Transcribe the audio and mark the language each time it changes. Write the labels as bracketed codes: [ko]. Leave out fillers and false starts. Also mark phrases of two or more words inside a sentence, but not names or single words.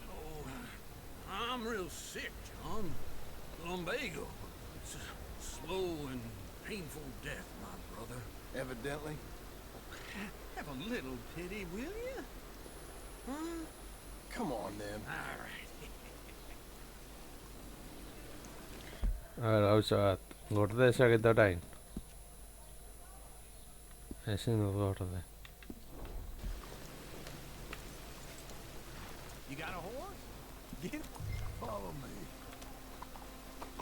[en] Oh, I'm real sick, John. Lumbago. It's a slow and painful death, my brother. Evidently. Have a little pity, will you? Huh? Come on, then. All right. [eu] Gauza bat, gorde ezaket orain. Ezin dut gorde. [en] You got a horse? Get Follow me.